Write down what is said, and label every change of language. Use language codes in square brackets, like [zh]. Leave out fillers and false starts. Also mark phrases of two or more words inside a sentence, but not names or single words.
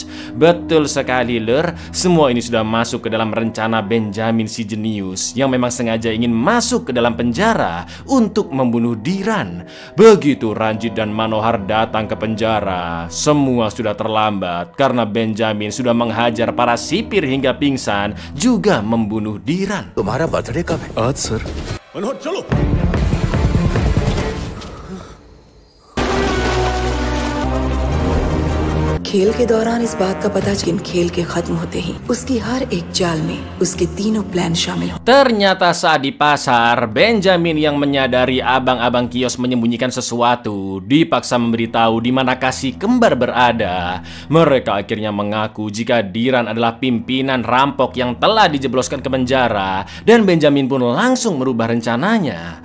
[id] Betul sekali Lur, semua ini sudah masuk ke dalam rencana Benjamin si jenius yang memang sengaja ingin masuk ke dalam penjara untuk membunuh Diran. Begitu Ranjit dan Manohar datang ke penjara, semua sudah terlambat karena Benjamin sudah menghajar para sipir hingga pingsan, juga membunuh Diran. [hi] तुम्हारा बर्थडे कब है? आज सर। मनोहर चलो। खेल के दौरान इस बात का पता लेकिन खेल के खत्म होते ही उसकी हर एक चाल में उसके तीनों प्लान शामिल हो। [id] Ternyata saat di pasar, Benjamin yang menyadari abang-abang kios menyembunyikan sesuatu dipaksa memberitahu di mana kasih kembar berada. Mereka akhirnya mengaku jika Diran adalah pimpinan rampok yang telah dijebloskan ke penjara, dan Benjamin pun langsung merubah rencananya.